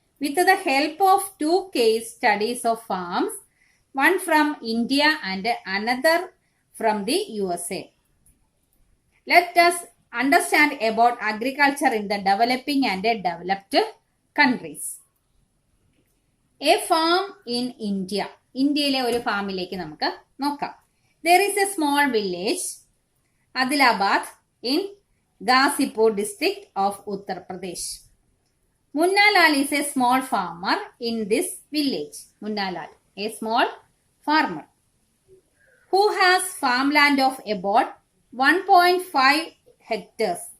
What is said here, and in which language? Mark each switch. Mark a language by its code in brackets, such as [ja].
[en] With the help of two case studies of farms, one from India and another from the USA, let us understand about agriculture in the developing and developed countries. A farm in India. [ml] ഇന്ത്യയിലെ ഒരു ഫാമിലേക്ക് നമുക്ക് നോക്കാം. [en] There is a small village, Adilabad, in Ghazipur district of Uttar Pradesh. Munna Lal is a small farmer in this village. Munna Lal, a small farmer who has farmland of about 1.5 hectares.